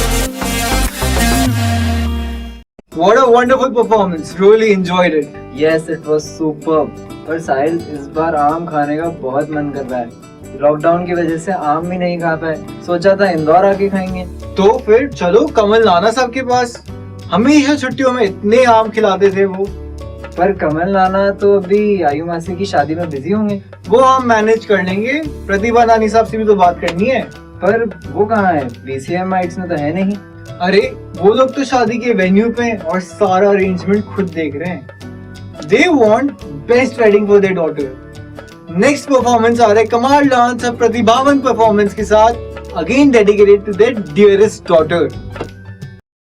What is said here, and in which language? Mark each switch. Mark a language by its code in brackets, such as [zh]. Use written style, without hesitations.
[en] What a wonderful performance, really enjoyed it. Yes, it was superb. [hi] पर साहिल, इस बार आम खाने का बहुत मन कर रहा है। लॉकडाउन की वजह से आम भी नहीं खा पाए, सोचा था इंदौर आके खाएंगे। तो फिर चलो कमल नाना साहब के पास, हमेशा छुट्टियों में इतने आम खिलाते थे वो। पर कमल नाना तो अभी आयु मासी की शादी में बिजी होंगे। वो हम मैनेज कर लेंगे, प्रतिभा नानी साहब से भी तो बात करनी है। पर वो कहाँ है? VCM माइट्स में तो है नहीं। अरे वो लोग तो शादी के वेन्यू पे और सारा अरेंजमेंट खुद देख रहे हैं। [en] They want best wedding for their daughter. [hi] Next performance आ रहा है कमाल डांस और प्रतिभावन परफॉर्मेंस के साथ, again dedicated to their dearest daughter.